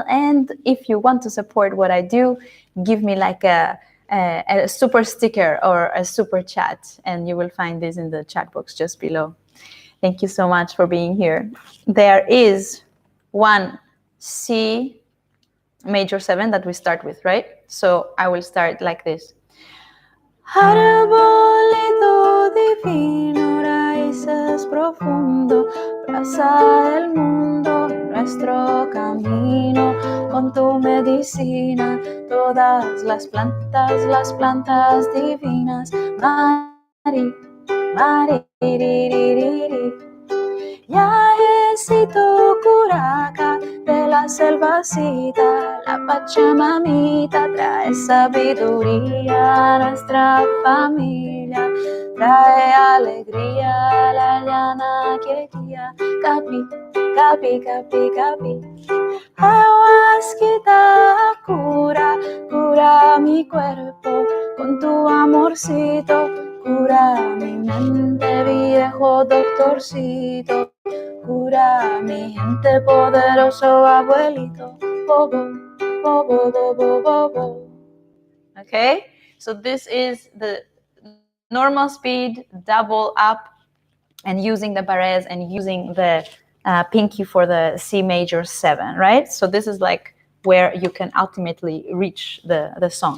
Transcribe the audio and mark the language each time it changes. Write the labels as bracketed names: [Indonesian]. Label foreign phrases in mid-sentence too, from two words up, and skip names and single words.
[English] And if you want to support what I do, give me like a super sticker or a super chat, and you will find this in the chat box just below. Thank you so much for being here. There is one C major 7 that we start with, right? So I will start like this. [Spanish] Arbolito divino, raíces profundo, plaza del mundo, nuestro camino, con tu medicina, todas las plantas divinas, Mari, Mari, Yajecito curaca de la selvacita, la Pachamamita trae sabiduría a nuestra familia, trae alegría a la llana quietía, capi, capi, capi, capi. Ayahuasquita cura mi cuerpo con tu amorcito, cura mi mente, viejo doctorcito, cura mi gente, poderoso abuelito, bobo, bobo, bobo, bobo. [English] Okay, so this is the normal speed, double up, and using the barres and using the pinky for the C major 7, right? So this is like where you can ultimately reach the song.